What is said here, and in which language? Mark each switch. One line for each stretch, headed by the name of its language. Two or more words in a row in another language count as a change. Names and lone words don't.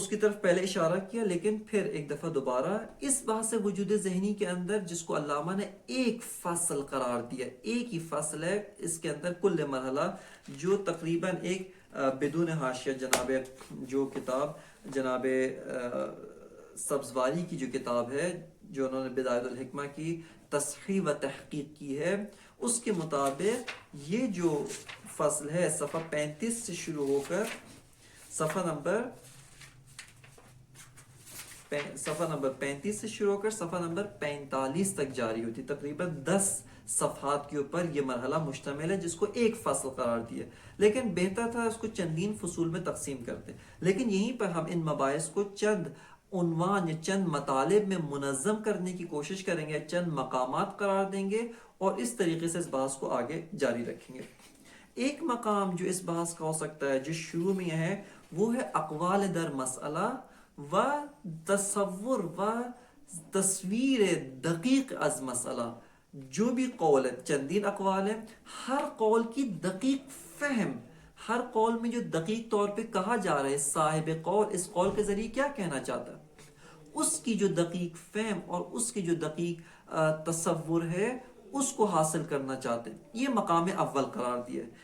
Urdu: کی طرف پہلے اشارہ کیا، لیکن پھر ایک دفعہ دوبارہ اس بحث وجود ذہنی کے اندر جس کو علامہ نے ایک فصل قرار دیا، ایک ہی فصل ہے اس کے اندر کل مرحلہ، جو تقریباً ایک بدون حاشیہ جناب جو کتاب جناب سبزواری کی جو کتاب ہے جو انہوں نے بدایت الحکمہ کی تصحیح و تحقیق کی ہے، اس کے مطابق یہ جو فصل ہے صفحہ 35 سے شروع ہو کر صفحہ نمبر 35 سے شروع ہو کر صفحہ نمبر 45 تک جاری ہوتی، تقریباً 10 صفحات کے اوپر یہ مرحلہ مشتمل ہے جس کو ایک فصل قرار دیا، لیکن بہتر تھا اس کو چندین فصول میں تقسیم کرتے، لیکن یہیں پر ہم ان مباحث کو چند عنوان یا چند مطالب میں منظم کرنے کی کوشش کریں گے، چند مقامات قرار دیں گے اور اس طریقے سے اس بحث کو آگے جاری رکھیں گے۔ ایک مقام جو اس بحث کا ہو سکتا ہے جو شروع میں ہے وہ ہے
Persian: اقوال در مسئلہ و تصور و تصویر دقیق از مسئلہ۔
Urdu: جو بھی قول ہے، چندین اقوال ہیں، ہر قول کی دقیق فہم، ہر قول میں جو دقیق طور پہ کہا جا رہا ہے صاحب قول اس قول کے ذریعے کیا کہنا چاہتا ہے، اس کی جو دقیق فہم اور اس کی جو دقیق تصور ہے اس کو حاصل کرنا چاہتے ہیں، یہ مقام اول قرار دیا ہے۔